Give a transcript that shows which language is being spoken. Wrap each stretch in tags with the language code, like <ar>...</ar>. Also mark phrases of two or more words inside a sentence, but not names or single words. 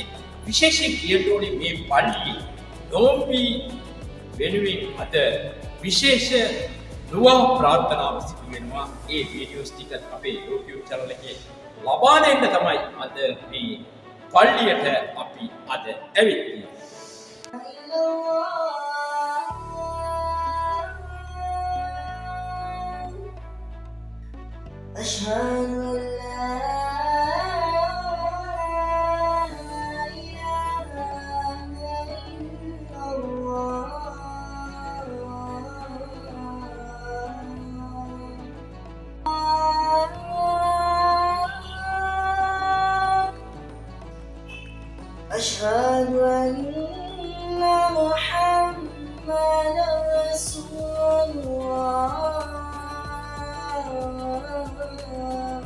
<si>විශේෂයෙන් කියන්න ඕනේ මේ පල්ලිය නෝම්බි වෙනුවෙන් අද විශේෂ දුආ ප්‍රාර්ථනාව සිදු වෙනවා. ඒ වීඩියෝස් ටික අපේ YouTube channel එකේ ලබා දෙන්න තමයි අද මේ පල්ලියට අපි අද ඇවිත් ඉන්නේ.</si> <ar>أشهد أن لا إله إلا الله أشهد أن محمدا رسول الله</ar>